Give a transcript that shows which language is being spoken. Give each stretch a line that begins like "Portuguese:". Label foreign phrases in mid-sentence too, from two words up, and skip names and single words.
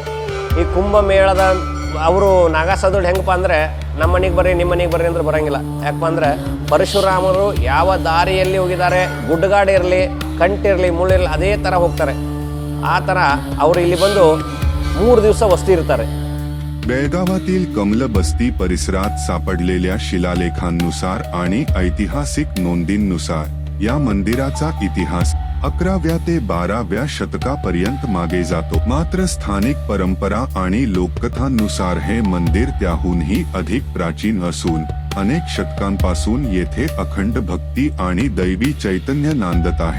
Kannada: ಈ ಕುಂಭಮೇಳದ ಅವರು ನಾಗಾಸಾಧುಗಳು ಹೆಂಗಪ್ಪ ಅಂದರೆ ನಮ್ಮ ಮನೆಗೆ ಬರ್ರಿ ನಿಮ್ಮ ಮನೆಗೆ ಬರ್ರಿ ಅಂದ್ರೆ ಬರೋಂಗಿಲ್ಲ. ಯಾಕಪ್ಪ ಅಂದರೆ ಪರಶುರಾಮರು ಯಾವ ದಾರಿಯಲ್ಲಿ ಹೋಗಿದ್ದಾರೆ, ಗುಡ್ಡಗಾಡು ಇರಲಿ ಕಂಟಿರಲಿ ಮುಳ್ಳಿರಲಿ ಅದೇ ಥರ ಹೋಗ್ತಾರೆ. ಆ ಥರ ಅವರು ಇಲ್ಲಿ ಬಂದು 3 ದಿವಸ ವಸ್ತಿ ಇರ್ತಾರೆ.
Marathi: बेळगावातील कमलबस्ती परिसरात सापडलेल्या शिलालेखांनुसार आणि ऐतिहासिक नोंदींनुसार या मंदिराचा इतिहास 11व्या ते 12व्या शतकापर्यंत मागे जातो. मात्र स्थानिक परंपरा आणि लोककथांनुसार हे मंदिर त्याहूनही अधिक प्राचीन असून अनेक शतकांपासून येथे अखंड भक्ती आणि दैवी चैतन्य नांदत आहे.